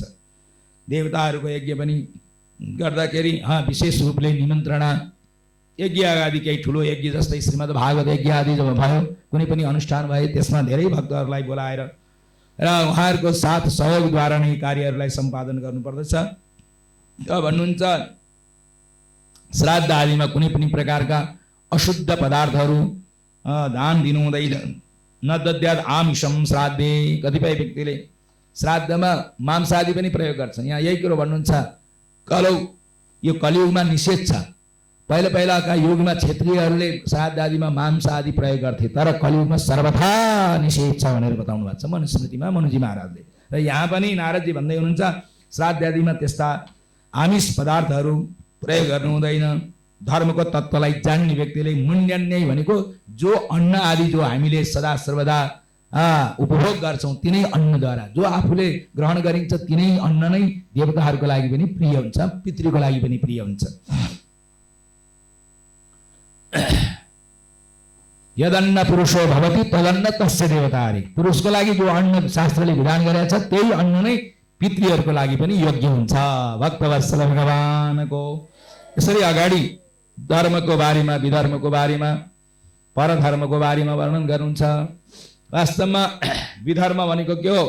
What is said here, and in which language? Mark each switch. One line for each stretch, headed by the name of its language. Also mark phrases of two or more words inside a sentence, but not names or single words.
Nepali: देवताहरूको यज्ञ पनि गर्दाखेरि विशेष रूपले निमन्त्रणा, यज्ञ आदि केही ठुलो यज्ञ जस्तै श्रीमद् भागवत यज्ञ आदि जब भयो, कुनै पनि अनुष्ठान भए त्यसमा धेरै भक्तहरूलाई बोलाएर र उहाँहरूको साथ सहयोगद्वारा नै कार्यहरूलाई सम्पादन गर्नुपर्दछ। भन्नुहुन्छ श्राद्ध आदिमा कुनै पनि प्रकारका अशुद्ध पदार्थहरू दान दिनु हुँदैन।
Sanskrit: न दद्यात् आमिषम श्राद्धे,
Nepali: कतिपय व्यक्तिले श्राद्धमा मांस आदि पनि प्रयोग गर्छन्। यहाँ यही कुरो भन्नुहुन्छ, यो कलियुगमा निषेध छ। पहिला पहिलाका युगमा क्षेत्रीयहरूले श्राद्ध आदिमा मांस आदि प्रयोग गर्थे, तर कलियुगमा सर्वथा निषेध छ भनेर बताउनु भएको छ मनुस्मृतिमा मनुजी महाराजले। र यहाँ पनि नारदजी भन्दै हुनुहुन्छ श्राद्ध आदिमा त्यस्ता आमिष पदार्थहरू प्रयोग गर्नु हुँदैन। धर्मको तत्त्वलाई जान्ने व्यक्तिले मुण्डन्य भनेको जो अन्न आदि जो हामीले सदा सर्वदा उपभोग गर्छौँ तिनै अन्नद्वारा जो आफूले ग्रहण गरिन्छ तिनै अन्न नै देवताहरूको लागि पनि प्रिय हुन्छ, पितृको लागि पनि प्रिय हुन्छ।
Sanskrit: यदन्न पुरुषो भवति तदन्न तस्य देवतारे,
Nepali: पुरुषको लागि जो अन्न शास्त्रले विधान गरेको छ त्यही अन्न नै पितृहरूको लागि पनि योग्य हुन्छ। भक्तवत्सल भगवानको यसरी अगाडि धर्मको बारेमा, विधर्मको बारेमा, परधर्मको बारेमा वर्णन गर्नुहुन्छ। वास्तवमा विधर्म भनेको के हो?